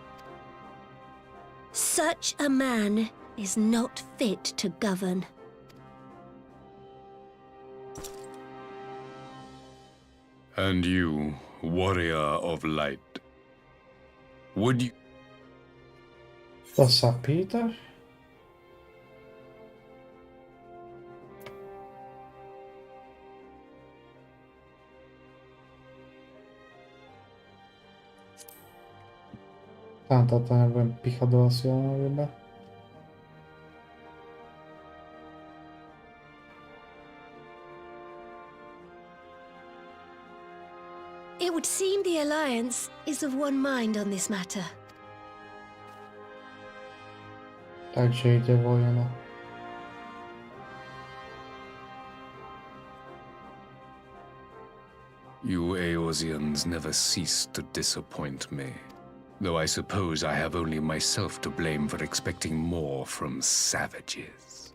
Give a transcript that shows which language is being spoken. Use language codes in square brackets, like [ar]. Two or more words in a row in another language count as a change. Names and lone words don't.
[en] Such a man is not fit to govern. And you, warrior of light, would you... [sk] To sa pýtaš? Táto nebudem píchať do silného weba. [en] It would seem the Alliance is of one mind on this matter. [sk] Takže ide vojna. [en] You Eorzeans never cease to disappoint me. Though I suppose I have only myself to blame for expecting more from savages.